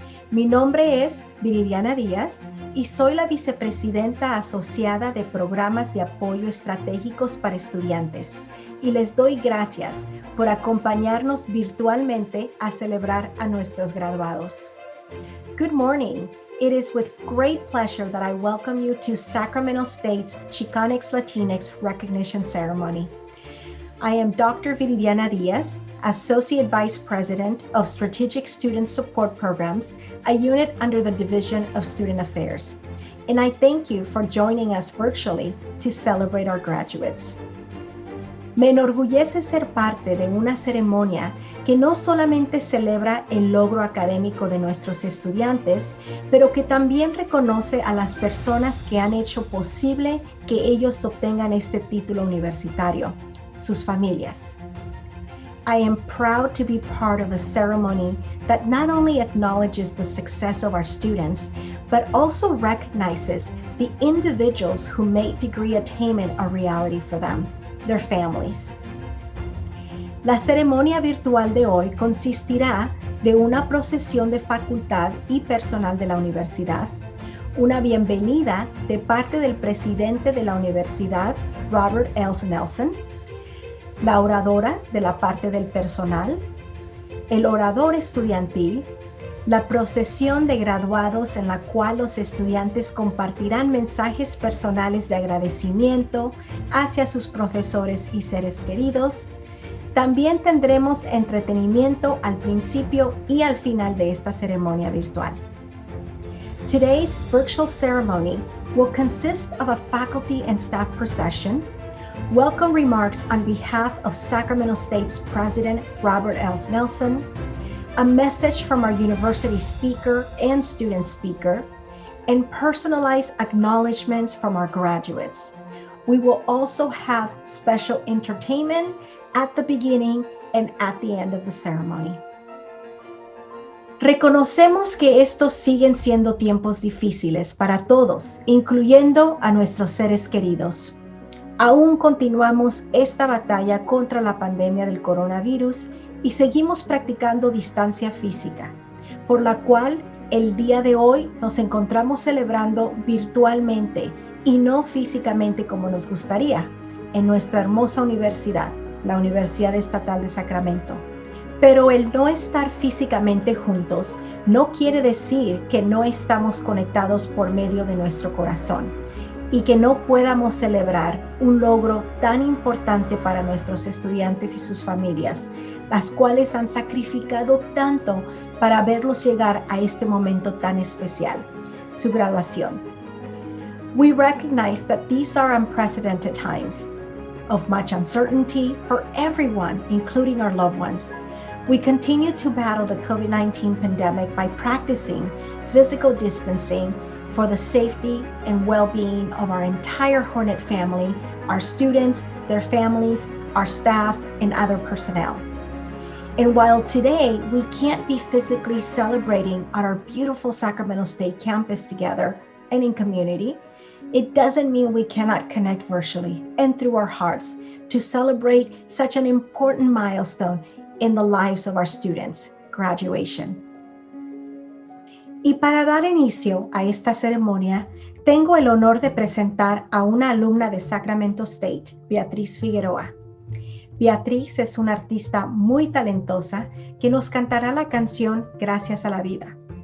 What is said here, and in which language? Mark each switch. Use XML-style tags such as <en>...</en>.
<es>Mi nombre es Viridiana Díaz y soy la vicepresidenta asociada de Programas de Apoyo Estratégicos para Estudiantes y les doy gracias por acompañarnos virtualmente a celebrar a nuestros graduados.</es> <en>Good morning. It is with great pleasure that I welcome you to Sacramento State's Chicanx Latinx Recognition Ceremony. I am Dr. Viridiana Diaz, Associate Vice President of Strategic Student Support Programs, a unit under the Division of Student Affairs. And I thank you for joining us virtually to celebrate our graduates.</en> <es>Me enorgullece ser parte de una ceremonia que no solamente celebra el logro académico de nuestros estudiantes, pero que también reconoce a las personas que han hecho posible que ellos obtengan este título universitario, sus familias.</es> <en>I am proud to be part of a ceremony that not only acknowledges the success of our students, but also recognizes the individuals who made degree attainment a reality for them, their families.</en> <es>La ceremonia virtual de hoy consistirá de una procesión de facultad y personal de la universidad, una bienvenida de parte del presidente de la universidad, Robert L. Nelson, la oradora de la parte del personal, el orador estudiantil, la procesión de graduados en la cual los estudiantes compartirán mensajes personales de agradecimiento hacia sus profesores y seres queridos. También tendremos entretenimiento al principio y al final de esta ceremonia virtual.</es> <en>Today's virtual ceremony will consist of a faculty and staff procession, welcome remarks on behalf of Sacramento State's President Robert L. Nelson, a message from our university speaker and student speaker, and personalized acknowledgments from our graduates. We will also have special entertainment at the beginning and at the end of the ceremony.</en> <es>Reconocemos que estos siguen siendo tiempos difíciles para todos, incluyendo a nuestros seres queridos. Aún continuamos esta batalla contra la pandemia del coronavirus y seguimos practicando distancia física, por la cual el día de hoy nos encontramos celebrando virtualmente y no físicamente como nos gustaría en nuestra hermosa universidad, la Universidad Estatal de Sacramento. Pero el no estar físicamente juntos no quiere decir que no estamos conectados por medio de nuestro corazón y que no podamos celebrar un logro tan importante para nuestros estudiantes y sus familias, las cuales han sacrificado tanto para verlos llegar a este momento tan especial, su graduación.</es> <en>We recognize that these are unprecedented times of much uncertainty for everyone, including our loved ones. We continue to battle the COVID-19 pandemic by practicing physical distancing for the safety and well-being of our entire Hornet family, our students, their families, our staff, and other personnel. And while today we can't be physically celebrating at our beautiful Sacramento State campus together and in community, it doesn't mean we cannot connect virtually and through our hearts to celebrate such an important milestone in the lives of our students, graduation.</en> <es>Y para dar inicio a esta ceremonia, tengo el honor de presentar a una alumna de Sacramento State, Beatriz Figueroa. Beatriz es una artista muy talentosa que nos cantará la canción Gracias a la Vida.</es>